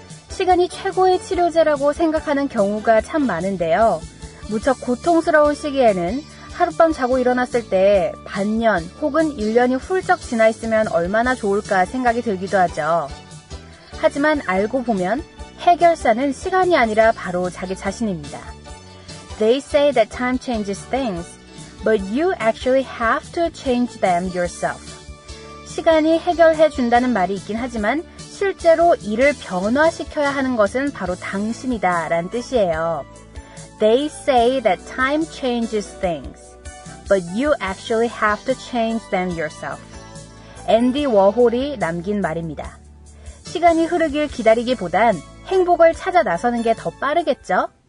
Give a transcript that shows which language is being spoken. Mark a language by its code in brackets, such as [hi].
[ko] 시간이 최고의 치료제라고 생각하는 경우가 참 많은데요. 무척 고통스러운 시기에는 하룻밤 자고 일어났을 때 반년 혹은 1년이 훌쩍 지나 있으면 얼마나 좋을까 생각이 들기도 하죠. 하지만 알고 보면 해결사는 시간이 아니라 바로 자기 자신입니다. [en] They say that time changes things, but you actually have to change them yourself. [ko] 시간이 해결해 준다는 말이 있긴 하지만 실제로 일을 변화시켜야 하는 것은 바로 당신이다 라는 뜻이에요. [en] They say that time changes things, but you actually have to change them yourself. [ko] 앤디 워홀이 남긴 말입니다. 시간이 흐르길 기다리기보단 행복을 찾아 나서는 게 더 빠르겠죠?